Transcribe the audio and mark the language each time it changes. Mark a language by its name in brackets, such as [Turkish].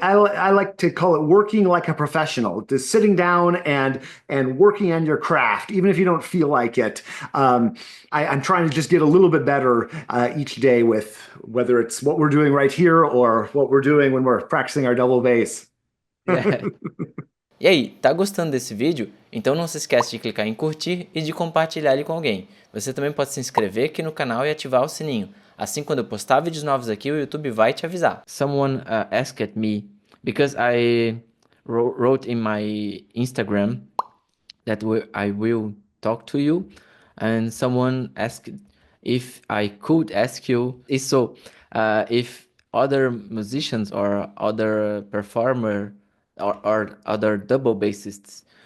[English] I like to call it working like a professional, just sitting down and working on your craft, even if you don't feel like it. I'm trying to just get a little bit better each day with whether it's what we're doing right here or what we're doing when we're practicing our double bass. Yeah. [Portuguese] E aí, tá gostando desse vídeo? Então não se esquece de clicar em curtir e de compartilhar ele com alguém. Você também pode se inscrever aqui no canal e ativar o sininho. Assim, quando eu postar vídeos novos aqui, o YouTube vai te avisar. [English] Someone asked me, because I wrote in my Instagram that I will talk to you, and someone asked if I could ask you, if other musicians or other performer or other double bassists,